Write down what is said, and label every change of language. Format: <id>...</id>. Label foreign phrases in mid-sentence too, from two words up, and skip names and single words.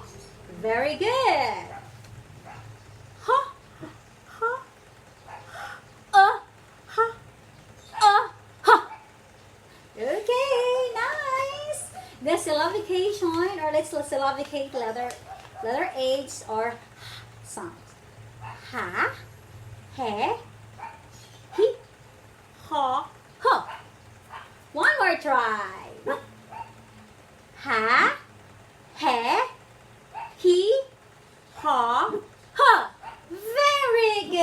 <en>Very good. Ha. Ha. Okay, nice. The syllabication, or let's syllabicate letter H or sounds. Ha, he, ha, ha. One more try. Ha, he, ha, ha. Very</en>